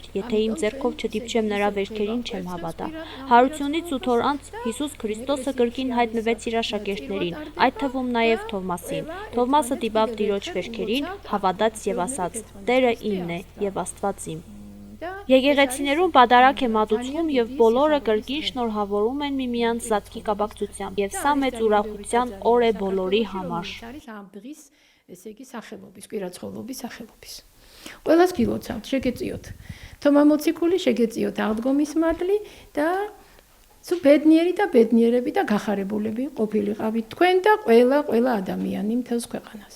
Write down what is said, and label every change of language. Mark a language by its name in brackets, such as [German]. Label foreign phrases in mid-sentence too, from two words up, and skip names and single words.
[Armenian] «Եթե իմ ձեռքով չդիպչեմ նրա վերքերին, չեմ հավատա»։ Հարությունից 8 օր անց Հիսուս Քրիստոսը կրկին հայտնվեց իր աշակերտներին, այդ թվում նաեւ Թովմասին։ Թովմասը դիպավ Տիրոջ վերքերին, հավատաց եւ ասաց. «Տերը իմն է եւ Աստված իմ»։ Եկեղեցիներում պատարագ է մատուցվում եւ բոլորը կրկին շնորհավորում են միմյանց զատկի կապակցությամբ եւ սա մեծ ուրախության օր է բոլորի համար։ [Georgian] ესე იგი სახელობის, კვირაცხელობის სახელობის. ყველას გილოცავთ, შეგეწიოთ. თომამოციქული შეგეწიოთ აღდგომის მადლი და სულ ბედნიერი და ბედნიერები და გახარებულები ყოფილიყავით თქვენ და ყველა ადამიანი მთელს ქვეყანაზე.